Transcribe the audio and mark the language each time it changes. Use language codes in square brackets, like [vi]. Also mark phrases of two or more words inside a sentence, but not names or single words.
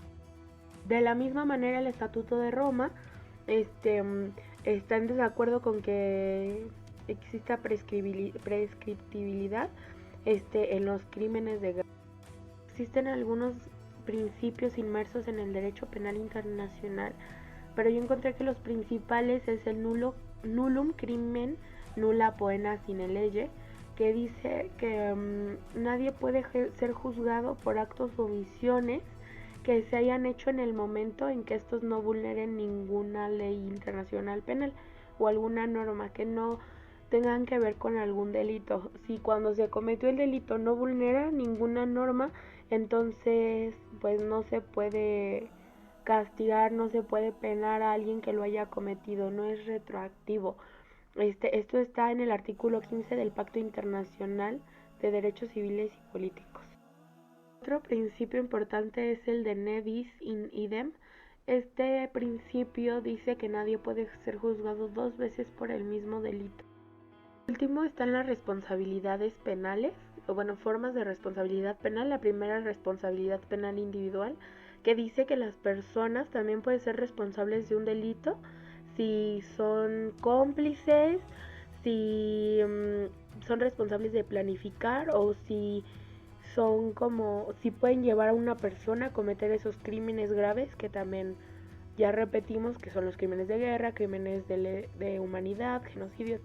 [es] De la misma manera, el Estatuto de Roma está en desacuerdo con que exista prescriptibilidad en los crímenes de guerra. Existen algunos principios inmersos en el derecho penal internacional, pero yo encontré que los principales es el [la] nullum crimen nulla poena sine lege, [es] que dice que nadie puede ser juzgado por actos o omisiones que se hayan hecho en el momento en que estos no vulneren ninguna ley internacional penal o alguna norma que no tengan que ver con algún delito. Si cuando se cometió el delito no vulnera ninguna norma, entonces pues no se puede castigar, no se puede penar a alguien que lo haya cometido, no es retroactivo. Esto está en el artículo 15 del Pacto Internacional de Derechos Civiles y Políticos. Otro principio importante es el de [la] ne bis in idem. [es] Este principio dice que nadie puede ser juzgado dos veces por el mismo delito. Por último están las responsabilidades penales, o bueno, formas de responsabilidad penal. La primera es responsabilidad penal individual, que dice que las personas también pueden ser responsables de un delito si son cómplices, si son responsables de planificar o si pueden llevar a una persona a cometer esos crímenes graves que también ya repetimos que son los crímenes de guerra, crímenes de humanidad, genocidios.